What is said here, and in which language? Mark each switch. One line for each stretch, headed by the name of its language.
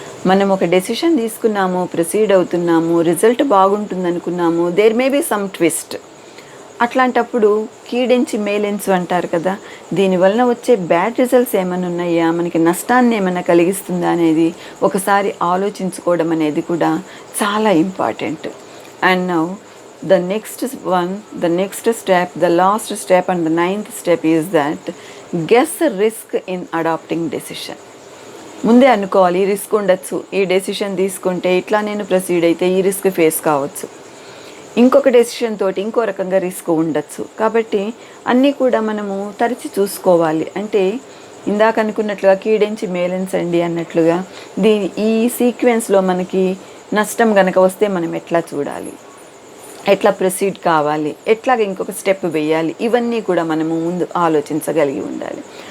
Telugu: మనం ఒక డెసిషన్ తీసుకున్నాము, ప్రొసీడ్ అవుతున్నాము, రిజల్ట్ బాగుంటుంది అనుకున్నాము,
English: There may be some twist.
Telugu: అట్లాంటప్పుడు కీడెంచి మేలెంచు అంటారు కదా, దీనివలన వచ్చే బ్యాడ్ రిజల్ట్స్ ఏమైనా ఉన్నాయా, మనకి నష్టాన్ని ఏమైనా కలిగిస్తుందా అనేది ఒకసారి ఆలోచించుకోవడం అనేది కూడా చాలా important.
English: And now the next one, the next step, the last step and the ninth step is that guess the risk in adopting decision.
Telugu: ముందే అనుకోవాలి, ఈ రిస్క్ ఉండొచ్చు, ఈ డెసిషన్ తీసుకుంటే ఇట్లా నేను ప్రొసీడ్ అయితే ఈ రిస్క్ ఫేస్ కావచ్చు, ఇంకొక డెసిషన్ తోటి ఇంకో రకంగా రిస్క్ ఉండొచ్చు. కాబట్టి అన్నీ కూడా మనము తరచి చూసుకోవాలి. అంటే ఇందాక అనుకున్నట్లుగా కీడెంచి మేలెంచండి అన్నట్లుగా ఈ సీక్వెన్స్లో మనకి నష్టం గనక వస్తే మనం ఎట్లా చూడాలి, ఎట్లా ప్రొసీడ్ కావాలి, ఎట్లాగ ఇంకొక స్టెప్ వేయాలి, ఇవన్నీ కూడా మనము ముందు ఆలోచించగలిగి ఉండాలి.